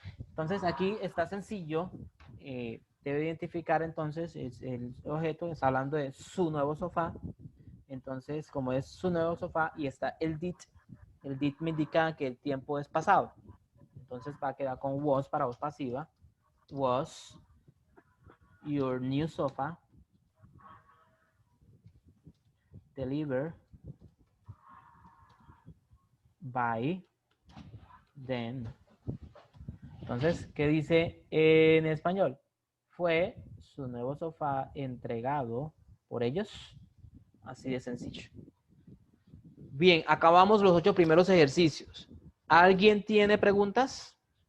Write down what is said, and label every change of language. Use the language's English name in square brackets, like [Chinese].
[Spanish] Entonces aquí está sencillo, debe identificar entonces el objeto, está hablando de su nuevo sofá. Entonces, como es su nuevo sofá y está el did me indica que el tiempo es pasado. Entonces va a quedar con was para voz pasiva. [English] Was your new sofa delivered by then. [Spanish] Entonces, ¿qué dice en español? Fue su nuevo sofá entregado por ellos. Así de sencillo. Bien, acabamos los 8 primeros ejercicios. ¿Alguien tiene preguntas?